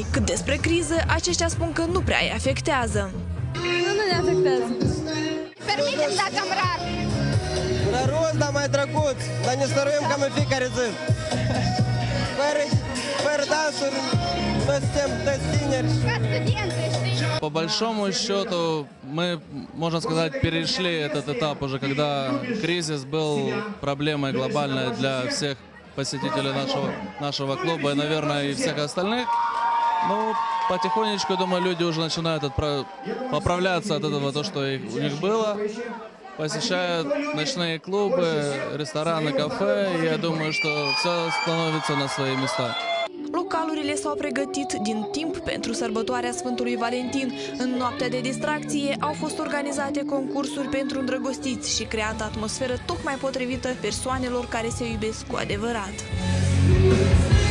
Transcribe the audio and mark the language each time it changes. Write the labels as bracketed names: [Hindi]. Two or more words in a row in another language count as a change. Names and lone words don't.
[Romanian] Cât despre criză, aceștia spun că nu prea îi afectează. Nu ne afectează. Permiteți dacă am rar. Răros, dar mai drăguț, dar ne stăruim cam în fiecare zi. Fără dansuri, noi suntem tineri. Ca studenți, știi? [Russian] По большому счету, мы, можно сказать, перешли этот этап уже, когда кризис был проблемой глобальной для всех посетителей нашего клуба и, наверное, и всех остальных. Ну, потихонечку, думаю, люди уже начинают поправляться от этого, то, что у них было. Посещают ночные клубы, рестораны, кафе, и я думаю, что все становится на свои места. [Romanian] Localurile s-au pregătit din timp pentru sărbătoarea Sfântului Valentin. În noaptea de distracție au fost organizate concursuri pentru îndrăgostiți și creată atmosferă tocmai potrivită persoanelor care se iubesc cu adevărat.